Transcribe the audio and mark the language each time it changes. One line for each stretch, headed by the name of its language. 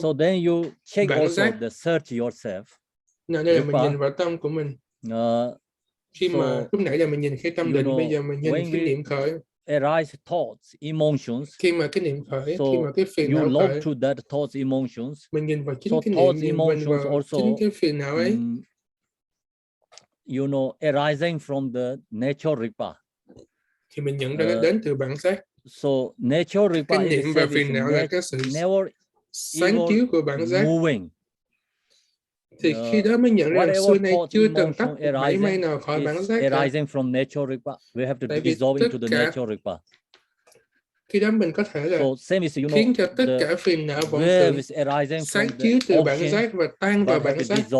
English: So then you check also the search yourself.
Vietnamese: Đây là mình nhìn vào tâm của mình. Khi mà lúc nãy là mình nhìn cái tâm định, bây giờ mình nhìn cái niệm khởi.
English: Arise thoughts, emotions.
Vietnamese: Khi mà cái niệm khởi, khi mà cái phiền não khởi,
English: you look to that thoughts, emotions.
Vietnamese: Mình nhìn vào chính cái niệm, nhìn vào chính cái phiền não ấy.
English: You know, arising from the natural Rigpa.
Vietnamese: Thì mình nhận ra nó đến từ bản giác.
English: So natural Rigpa
Vietnamese: cái niệm và phiền não là cái sự sáng chiếu của bản giác. Thì khi đó mới nhận ra xưa nay chưa từng tắt mảy may nào khỏi bản giác cả.
English: Arising from natural Rigpa, we have to dissolve into the natural Rigpa.
Vietnamese: Khi đó mình có thể là khiến cho tất cả phiền não vọng tưởng sáng chiếu từ bản giác và tan vào bản giác.